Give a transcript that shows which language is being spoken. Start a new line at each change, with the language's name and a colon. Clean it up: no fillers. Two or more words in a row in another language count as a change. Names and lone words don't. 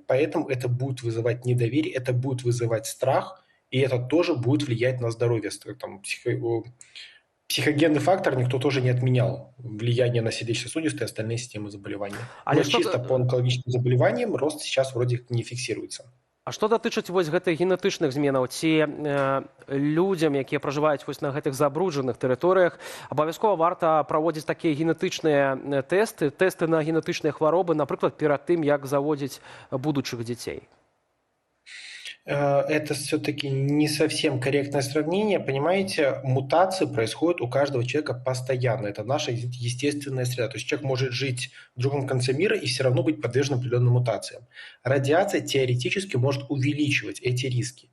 Russian: Поэтому это будет вызывать недоверие, это будет вызывать страх, и это тоже будет влиять на здоровье. Там, психогенный фактор никто тоже не отменял. Влияние на сердечно-сосудистые и остальные системы заболевания. Но чисто по онкологическим заболеваниям рост сейчас вроде не фиксируется.
Belarusian: А што датычыць вось гэтых генетычных зменаў, ці людзям, якія пражываюць вось на гэтых забруджаных тэрыторыях, абавязкова варта праводзіць такія генетычныя тэсты на генетычныя хваробы, напрыклад, перад тым, як заводзіць будучых дзяцей?
Russian: Это все-таки не совсем корректное сравнение. Понимаете, мутации происходят у каждого человека постоянно. Это наша естественная среда. То есть человек может жить в другом конце мира и все равно быть подвержен определенным мутациям. Радиация теоретически может увеличивать эти риски.